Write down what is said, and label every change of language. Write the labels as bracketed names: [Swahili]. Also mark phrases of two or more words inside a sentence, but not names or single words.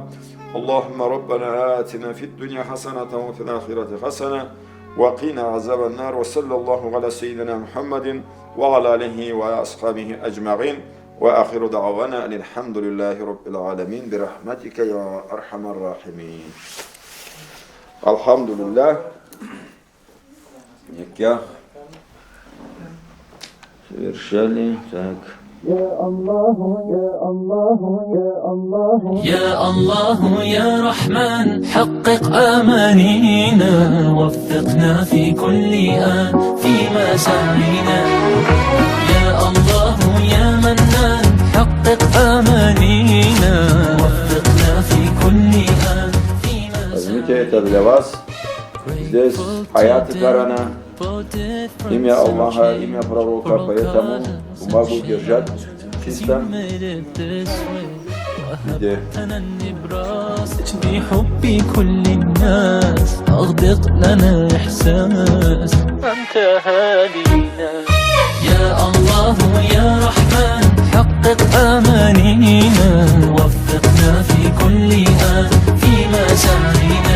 [Arabic] اللهم ربنا آتنا في الدنيا حسنة وفي الآخرة حسنة وقنا عذاب النار. وصلى الله على سيدنا محمد وعلى آله وأصحابه أجمعين. وآخر دعوانا أن الحمد لله رب العالمين برحمتك يا أرحم الراحمين. الحمد لله. [Russian] Никях совершали так. [Arabic] يا الله يا رحمن حقق آمانينا وفقنا في كل آن فيما سعينا. يا الله يا منان حقق آمانينا وفقنا في كل آن فيما سعينا. [Russian] Возьмите это для вас. Здесь аяты Корана, имя Аллаха, имя пророка, поэтому бумагу держать чисто. Где? [Arabic] بحب كل الناس أغدق لنا إحساس أنت هادينا. يا الله يا رحمن حقق آمانينا وفقنا في كل آن فيما سعينا.